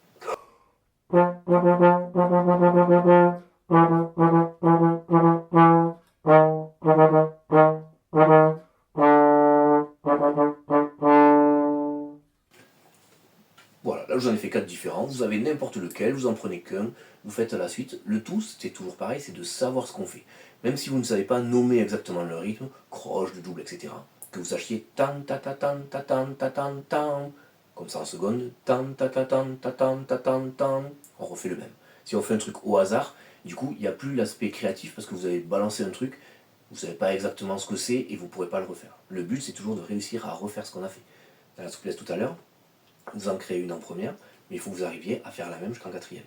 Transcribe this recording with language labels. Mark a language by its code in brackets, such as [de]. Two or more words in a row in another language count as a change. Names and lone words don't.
[fr] Voilà, là je vous en ai fait 4 différents, vous avez n'importe lequel, vous en prenez qu'un, vous faites la suite. Le tout, c'est toujours pareil, c'est de savoir ce qu'on fait. Même si vous ne savez pas nommer exactement le rythme, croche, de double, etc. Que vous sachiez tan ta ta tan ta tan ta tan tan, comme ça en seconde, tan ta ta tan ta tan ta tan tan, on refait le même. Si on fait un truc au hasard, du coup, il n'y a plus l'aspect créatif parce que vous avez balancé un truc, vous ne savez pas exactement ce que c'est et vous ne pourrez pas le refaire. Le but, c'est toujours de réussir à refaire ce qu'on a fait. Dans la souplesse tout à l'heure, vous en créez une en première, mais il faut que vous arriviez à faire la même jusqu'en quatrième.